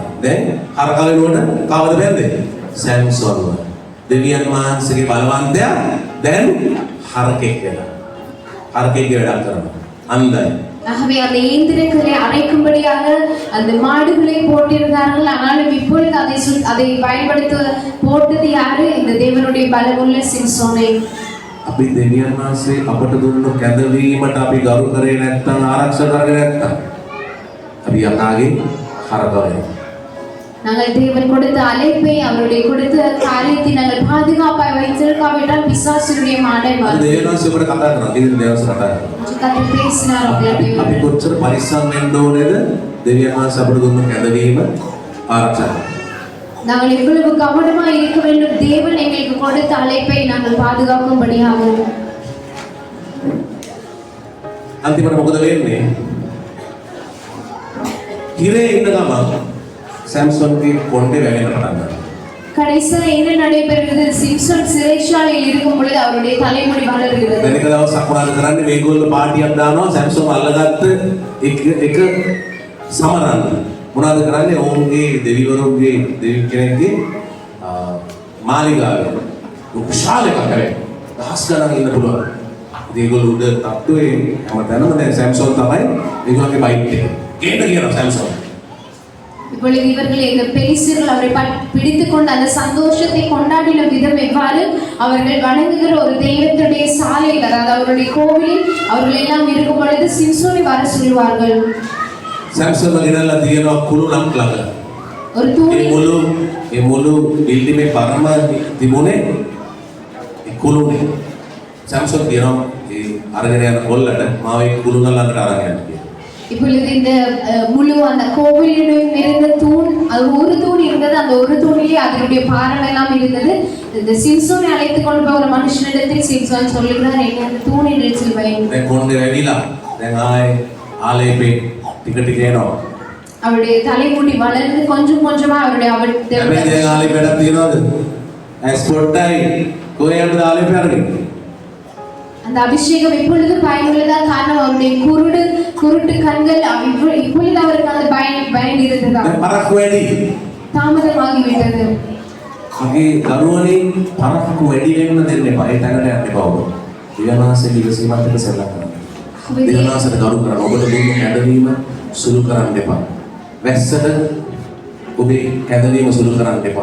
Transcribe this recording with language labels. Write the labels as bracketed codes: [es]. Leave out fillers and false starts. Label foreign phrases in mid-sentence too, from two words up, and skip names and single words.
[si] දැන් හරකලුවට කවද බැන්දේ? සැම්සොන්ව. දෙවියන් වහන්සේගේ බලවන්තයා දැන් හරකෙක් වෙනවා. හරකෙක්ගේ වැඩක් කරනවා. අන්දයි. [ta] ஆகவே அந்த இயந்திரங்களை அரைக்கும்படியாக அந்த மாடுகளை போட்டிருந்தார்கள். ஆனாலும் இப்பொழுது அதை பயன்படுத்த போட்டது யாரு? இந்த தேவனுடைய பலமுள்ள சிம்சோனை. [si] අපි දෙවියන් වහන්සේ අපට දුන්නු කැඳවීමට අපි ගරු කරේ නැත්නම් ආරක්ෂා කරගෙන නැත්නම් අපි යකාගේ හරකවයි. [ta] நாங்கள் தேவன் கொடுத்த அழைப்பை அவருடைய கொடுத்த காரியத்தை நாங்கள் பாதுகாப்பாய் வைத்திருக்காவிட்டால் பிசாசுடைய மாடை மாறும். [si] දෙවියන් වහන්සේ අපට කතා කරනවා. ඉතින් දෙවියන් කතා කරනවා. [ta] கர்த்தர் பேசினார். [si] අපි කොච්චර පරිස්සම් වෙන්න ඕනේද? දෙවියන් වහන්සේ අපට දුන්නු කැඳවීම ආරක්ෂා කරන්න. [ta] நாங்கள் எவ்வளவு கவனமாக இருக்க வேண்டும். தேவன் எங்களுக்கு கொடுத்த அழைப்பை நாங்கள் பாதுகாக்கும்படியாக. [si] අන්තිමට මොකද වෙන්නේ? හිරේ ඉන්න ගමන් සැම්සොන්ගේ කොණ්ඩේ වැවෙන්න පටන් ගන්නවා. [ta] கடைசியில் என்ன நடைபெறுகிறது? சிம்சோன் சிறைச்சாலையில் இருக்கும் பொழுது அவருடைய தலைமுடி வளர்கிறது. [si] දැන් එක දවසක් මොනවද කරන්නේ? මේගොල්ලෝ පාටියක් දානවා සැම්සොන් අල්ලගත්ත එක සමරන්න. මොනවද කරන්නේ? ඔවුන්ගේ දෙවිවරුන්ගේ දෙවි කෙනෙක්ගේ මාලිගාවේ විශාල එකක් කරේ. දහස් ගණන් ඉන්න පුළුවන්. ඉතින් ඒගොල්ලෝ උඩ තට්ටුවේ හැමතැනම දැන් සැම්සොන් තමයි ඒගොල්ලෝගේ බයිට් එක. ගේන්න කියනවා සැම්සොන්. [ta] இப்பொழுது இவர்கள் இந்த பெலிஸ்தியர்கள் அவரை பிடித்துக் கொண்டு அந்த சந்தோஷத்தை கொண்டாடின விதம் எவ்வாறு? அவர்கள் வணங்குகிற ஒரு தெய்வத்துடைய சாலையில், அதாவது அவருடைய கோவிலில் அவர்கள் எல்லாம் இருக்கும் பொழுது சிம்சோனை வர சொல்லுவார்கள். [si] සැම්සොන් ගෙනල්ලා තියෙනවා කුළුණක් ළඟ. [ta] ஒரு தூண். [si] ඒ මුළු බිල්ඩිමේ පරම තිබුණේ ඒ කුළුනේ. සැම්සොන් කියනවා ඒ අරගෙන යන කොල්ලට මාව ඒ කුළුණ ළඟට අරන් යන්න කියලා. [ta] இப்பொழுது இந்த முழு அந்த கோவிலிடம் இருந்த தூண், அது ஒரு தூண் இருந்தது. அந்த ஒரு தூணிலே அதனுடைய பாரம் எல்லாம் இருந்தது. இந்த சிம்சோனை அழைத்து கொண்டு போகிற மனுஷனிடத்தில் சிம்சோன் சொல்லுகிறார், என்னை அந்த தூணின் இடத்தில் வையுங்கள். [si] දැන් කොණ්ඩේ වැඩිලා දැන් ආයේ ආලේපේ ටික ටික එනවා. [ta] அவருடைய தலைமுடி வளர்ந்து கொஞ்சம் கொஞ்சமா அவருடைய [si] හැබැයි දැන් ආලේපේටක් තියනවද? ඇස් පොට්ටයි කොහෙන්ද ආලේපේ අරගෙන? [ta] அந்த அபிஷேகம் இப்பொழுது பயனுள்ளதா? காரணம் அவருடைய குருட்டு கண்கள் இப்பொழுது அவருக்கு அந்த பயன் இருந்ததா? [si] පරක්කු වැඩි. [ta] தாமதமாகிவிட்டது. [si] මගේ දරුවනේ පරක්කු වැඩි වෙන්න දෙන්න එපා. ඒ තැනට යන්න එපා ඔබ. දිවනාසෙ ඉවසීමත් එක්ක සෙල්ලම් කරන්න. දිවනාසෙට ගරු කරන්න. ඔබට දුන්න කැඳවීම සුළු කරන්න එපා. වැස්සට ඔබේ කැඳවීම සුළු කරන්න එපා.